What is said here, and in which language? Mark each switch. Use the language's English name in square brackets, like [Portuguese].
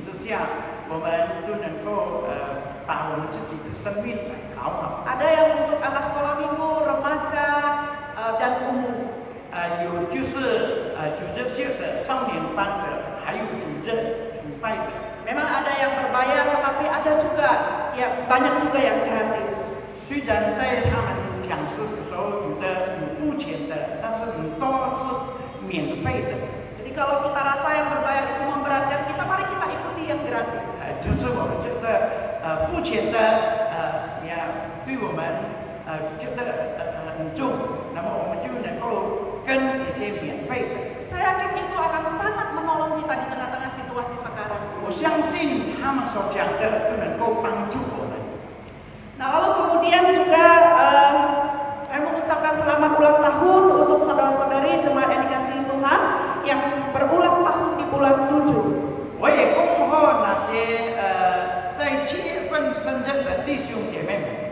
[Chinese] 下，我们都能够把我们自己的生命来搞好。 [Indonesian] Ada yang untuk anak sekolah minggu, remaja, dan umum. [Chinese] 有就是主日学的、少年班的，还有主日主拜的。 [Indonesian] Memang ada yang berbayar, tetapi ada juga yang banyak juga yang gratis. [Chinese] 虽然在他们讲师的时候，有的有付钱的，但是很多是免费的。 [Indonesian] Jadi kalau kita rasa yang berbayar itu memberatkan kita, mari kita ikuti yang gratis. [Chinese] 就是我们觉得付钱的也对我们觉得很重，那么我们就能够跟这些免费的。 [Indonesian] Saya yakin itu akan sangat menolong kita di tengah-tengah situasi sekarang. [Chinese] 我相信他们所讲的都能够帮助我们。 [Indonesian] Nah, lalu kemudian juga saya mengucapkan selamat ulang tahun untuk saudara-saudari jemaat yang dikasihi Tuhan yang berulang tahun di bulan 7. [Chinese] 我也恭贺那些在7月份生日的弟兄姐妹们。